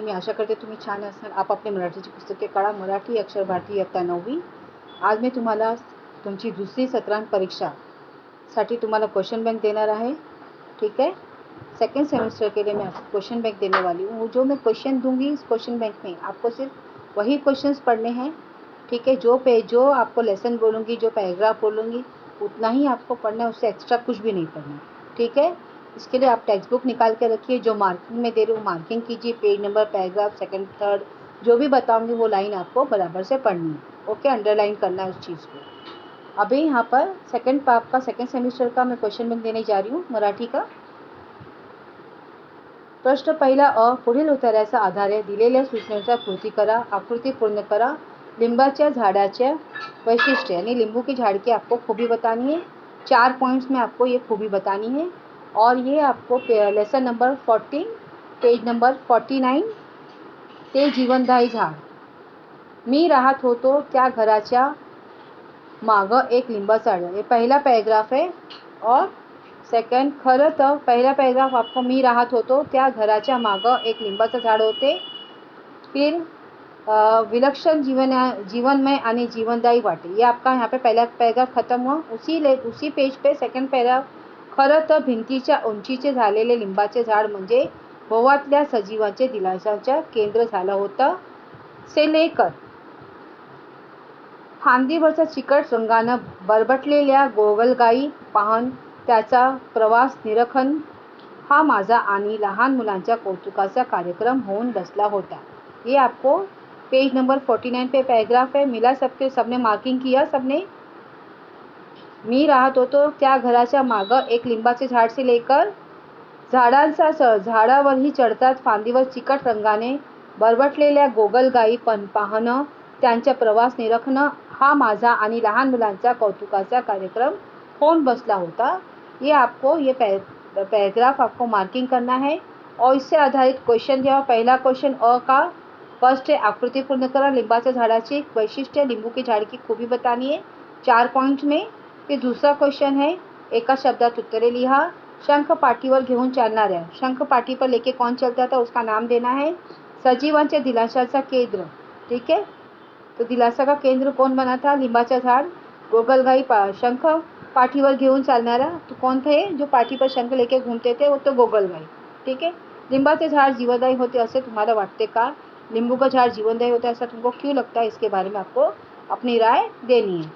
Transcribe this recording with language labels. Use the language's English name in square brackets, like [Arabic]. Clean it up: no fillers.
[Marathi] मी आशा करते तुम्ही छान असाल. आपापली मराठीची पुस्तके काढा. मराठी अक्षर भारती इयत्ता 9वी. आज मी तुम्हाला तुमची दुसरी सत्रांत परीक्षासाठी तुम्हाला क्वेश्चन बैंक देणार आहे. [Hindi] ठीक है. सेकेंड सेमेस्टर के लिए मैं आपको क्वेश्चन बैंक देने वाली हूँ. जो मैं क्वेश्चन दूंगी इस क्वेश्चन बैंक में आपको सिर्फ वही क्वेश्चंस पढ़ने हैं. ठीक है. जो आपको लेसन बोलूँगी, जो पैराग्राफ बोलूँगी उतना ही आपको पढ़ना है, उससे एक्स्ट्रा कुछ भी नहीं पढ़ना. ठीक है. इसके लिए आप टेक्स्ट बुक निकाल के रखिए. जो मार्किंग में दे रही हूँ मार्किंग कीजिए. Page number, paragraph, second, third जो भी बताऊंगी वो लाइन आपको बराबर से पढ़नी है. ओके. अंडरलाइन करना है उस चीज़ को. अभी यहाँ पर सेकंड पार्ट का सेकंड सेमिस्टर का मैं क्वेश्चन बैंक देने जा रही हूँ मराठी का. [Marathi] प्रश्न पहिला अ. पुढील उत्तराच्या आधारे दिलेल्या सूचनेनुसार कृती करा. आकृती पूर्ण करा. लिंबाच्या झाडाच्या वैशिष्ट्य [Hindi] यानी नींबू की झाड़ की आपको खूबी बतानी है. 4 पॉइंट्स में आपको ये खूबी बतानी है. और ये आपको लेसन नंबर 14 पेज नंबर 49 [Marathi] ते जीवनदायी झाड. मी राहत होतो त्या घराच्या मागं एक लिंबाचं झाड. [Hindi] ये पहला पैराग्राफ है. और सेकंड, [Marathi] खरं तर पहिला पैराग्राफ आपको मी राहत होतो त्या घराच्या मागं एक लिंबाचं झाड होते. फिर विलक्षण जीवनमय आणि जीवनदायी वाटे. [Hindi] ये आपका यहाँ पे पहला पैराग्राफ खत्म हुआ. उसी पेज पे सेकंड पैराग्राफ. [Marathi] खरं तर भिंतीच्या उंचीचे झालेले लिंबाचे झाड म्हणजे भोवातल्या सजीवांचे दिलाशाचं केंद्र झालं होतं. [Hindi] से लेकर [Marathi] फांदीवरच्या चिकट रंगानं बरबटलेल्या गोगलगाई पाहन त्याचा प्रवास निरखन हा माझा आणि लहान मुलांच्या कौतुकाचा कार्यक्रम होऊन बसला होता. [Hindi] ये आपको पेज नंबर 49 पे पैराग्राफ है. मिला सबने मार्किंग किया सबने. [Marathi] मी राहत होतो त्या घराच्या मागं एक लिंबाचे झाड [Hindi] से लेकर [Marathi] झाडावरही चढतात फांदीवर चिकट रंगाने बरबटलेल्या गोगलगाई पाहणं त्यांचा प्रवास निरखणं हा माझा आणि लहान मुलांचा कौतुकाचा कार्यक्रम होऊन बसला होता. [Hindi] ये आपको ये पैराग्राफ आपको मार्किंग करना है. और इससे आधारित क्वेश्चन दिया. पहला क्वेश्चन अ का फर्स्ट है [Marathi] आकृति पूर्ण करा. लिंबाच्या झाडाची वैशिष्ट्य, [Hindi] लिंबू की झाड़ की खूबी बतानी है 4 पॉइंट में. फिर दूसरा क्वेश्चन है [Marathi] एका शब्दात उत्तरे लिहा. शंख पाठीवर घेऊन चालणाऱ्या. [Hindi] शंख पाठी पर लेके कौन चलता था उसका नाम देना है. [Marathi] सजीवांच्या दिलाशाचा केंद्र. [Hindi] ठीक है. तो दिलासा का केंद्र कौन बना था? [Marathi] लिंबाचा झाड. गोगलगाई शंख पाठीवर घेऊन चालणारा [Hindi] तो कौन थे? जो पाठी पर शंख लेके घूमते थे वो तो गोगलगाई. ठीक है. [Marathi] लिंबाचे झाड जीवनदायी होते असे तुम्हाला वाटते का? [Hindi] नींबू का झाड़ जीवनदायी होता है ऐसा तुमको क्यों लगता है? इसके बारे में आपको अपनी राय देनी है.